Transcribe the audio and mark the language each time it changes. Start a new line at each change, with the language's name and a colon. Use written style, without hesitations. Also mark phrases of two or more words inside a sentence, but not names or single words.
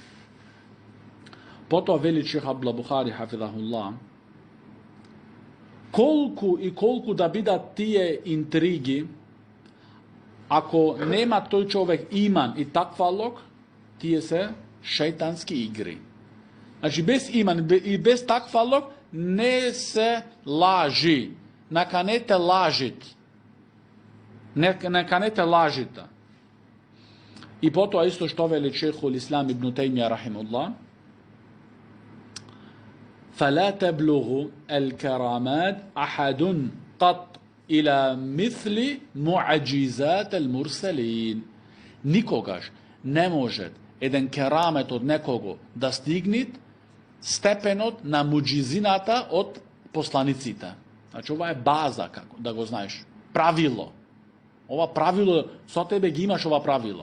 Macedonian: Потоа вели Шех Абдул Бухари хафизахуллах, колку да бидат тие интриги, ако нема тој човек иман и таквалок, тие се шејтански игри. Значи, без иман и без таквалок не се лажи. Наканете лажит. Наканете лажите. И потоа исто што вели Шейхул Ислам ибн Теймија рахимуллах,
Arabic: فلا تبلغ الكرامات أحد قط إلى مثل معجزات المرسلين.
Macedonian: Никогаш не може еден керамет од некого да стигнет степенот на муџизината од посланиците. Значи, ова е база, како да го знаеш. Правило. Ова правило, со тебе ги имаш ова правило.